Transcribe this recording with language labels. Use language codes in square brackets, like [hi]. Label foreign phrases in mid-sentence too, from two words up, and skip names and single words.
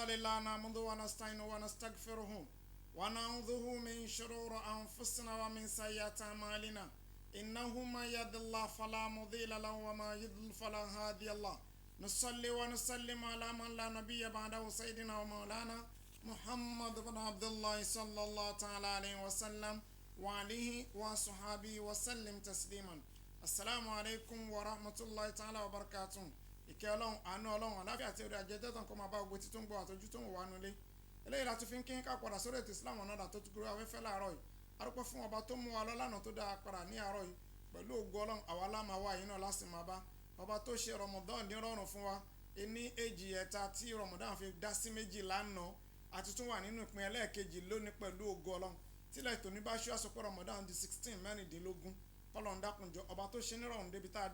[ar] تعالى نحمده ونستعينه ونستغفره ونعوذ من شرور أنفسنا ومن سيئات أعمالنا إنه من يهد الله فلا مضل له وما يضلل فلا هادي له نصلي ونسلم على من لا نبي بعده سيدنا ومولانا محمد بن عبد الله صلى الله تعالى عليه وسلم وعليه وصحابه وسلم تسليما. السلام عليكم ورحمة الله تعالى وبركاته. [yo] ìkẹ́ ọlọ́run àánú ọlọ́run àláfíà àti orí ajẹ́jẹ́ tán kó máa bá gbogbo tí tó ń gbọ́ àtọ́jú tó ń wà nulẹ̀ eléyìí láti fi ń kí ká padà sórí ètò Islam ọ̀nà tó tún gbé afẹ́fẹ́ láàárọ̀ yìí arúgbó fún ọba tó mú wa lọ lánàá tó dáa padà ní àárọ̀ yìí pẹ̀lú ògo ọlọ́run àwa láma wá yìí náà láti máa bá ọba tó ṣe Ramadan ní rọrùn fún wa ní èjì ẹ̀ta tí Ramadan fi dá sí méjì lánàá àti tún wà nínú ìpín ẹlẹ́ẹ̀kejì lónìí pẹ̀lú ògo ọlọ́run tílẹ̀ ètò ní bá ṣú àsopọ̀ Ramadan di 16 mẹ́rìndínlógún kọ́lọ̀ ń dákunjọ ọba tó ṣe nírọ̀rùn débi tá a